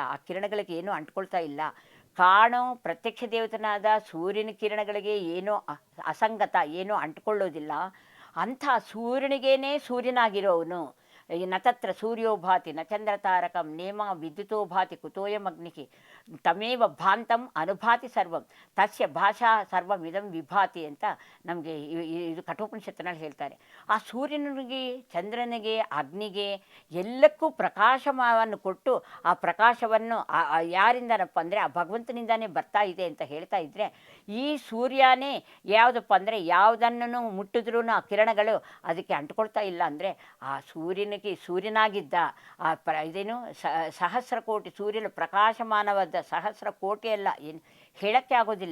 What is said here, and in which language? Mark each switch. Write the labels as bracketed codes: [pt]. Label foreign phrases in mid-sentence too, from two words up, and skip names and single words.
[kn] ಆ ಕಿರಣಗಳಿಗೆ ಏನೂ ಅಂಟ್ಕೊಳ್ತಾ ಇಲ್ಲ. ಕಾಣೋ ಪ್ರತ್ಯಕ್ಷ ದೇವತನಾದ ಸೂರ್ಯನ ಕಿರಣಗಳಿಗೆ ಏನೋ ಅಸಂಗತ, ಏನೂ ಅಂಟ್ಕೊಳ್ಳೋದಿಲ್ಲ. ಅಂಥ ಸೂರ್ಯನಿಗೇನೇ ಸೂರ್ಯನಾಗಿರೋವನು. [sa] ನತತ್ರ ಸೂರ್ಯೋಭಾತಿ ನ ಚಂದ್ರ ತಾರಕಂ ನೇಮ ವಿದ್ಯುತೋಭಾತಿ ಕುತೋಯಮಗ್ನಿಹಿ ತಮೇವ ಭಾಂತಂ ಅನುಭಾತಿ ಸರ್ವಂ ತಸ್ಯ ಭಾಷಾ ಸರ್ವಮಿದಂ ವಿಭಾತಿ [kn] ಅಂತ ನಮಗೆ ಇದು ಕಠೋಪನಿಷತ್ತಿನಲ್ಲಿ ಹೇಳ್ತಾರೆ. ಆ ಸೂರ್ಯನಿಗೆ, ಚಂದ್ರನಿಗೆ, ಅಗ್ನಿಗೆ ಎಲ್ಲಕ್ಕೂ ಪ್ರಕಾಶವನ್ನು ಕೊಟ್ಟು ಆ ಪ್ರಕಾಶವನ್ನು ಯಾರಿಂದನಪ್ಪ ಅಂದರೆ ಆ ಭಗವಂತನಿಂದಾನೇ ಬರ್ತಾ ಇದೆ ಅಂತ ಹೇಳ್ತಾ ಇದ್ದರೆ, ಈ ಸೂರ್ಯನೇ ಯಾವುದಪ್ಪ ಅಂದರೆ ಯಾವುದನ್ನು ಮುಟ್ಟಿದ್ರೂ ಆ ಕಿರಣಗಳು ಅದಕ್ಕೆ ಅಂಟ್ಕೊಳ್ತಾ ಇಲ್ಲ ಅಂದರೆ ಆ ಸೂರ್ಯನಾಗಿದ್ದ ಆ ಸಹಸ್ರ ಕೋಟಿ ಸೂರ್ಯನ ಪ್ರಕಾಶಮಾನವಾದ ಸಹಸ್ರ ಕೋಟಿ ಎಲ್ಲ ಏನು ಹೇಳೋಕ್ಕೆ ಆಗೋದಿಲ್ಲ.